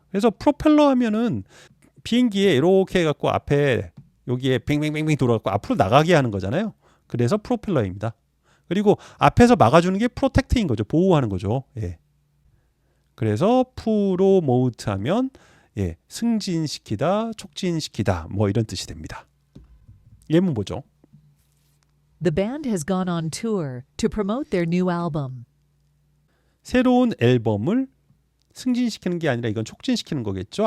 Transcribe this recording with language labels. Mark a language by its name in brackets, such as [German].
[Korean] 그래서 프로펠러 하면은 비행기에 이렇게 해갖고 앞에 여기에 뱅뱅뱅뱅 돌아갖고 앞으로 나가게 하는 거잖아요. 그래서 프로펠러입니다. 그리고 앞에서 막아주는 게 프로텍트인 거죠. 보호하는 거죠. 그래서 프로모트 하면 예, 승진시키다, 촉진시키다 뭐 이런 뜻이 됩니다. 예문 보죠. [English] The band has gone on tour to promote their new album. [Korean] 새로운 앨범을 승진시키는 게 아니라 이건 촉진시키는 거겠죠.